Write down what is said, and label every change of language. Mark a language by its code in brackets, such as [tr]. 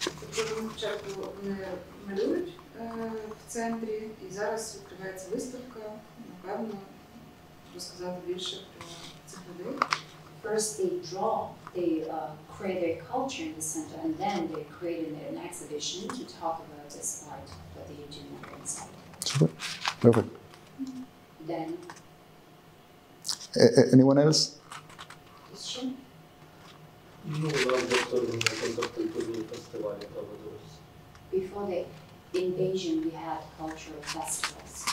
[uk] Тобто вони спочатку малюють в центрі, і зараз відкривається виставка, напевно, розказати більше про цих людей. [en] First they draw, they create their culture in the center, and then they create an exhibition to talk about this art that they do inside. Super. Perfect. Then, Anyone else? question? [uk] Ну, у нас повторюємо контркультурні фестивалі проводилися. [en] Before the invasion, we had cultural festivals.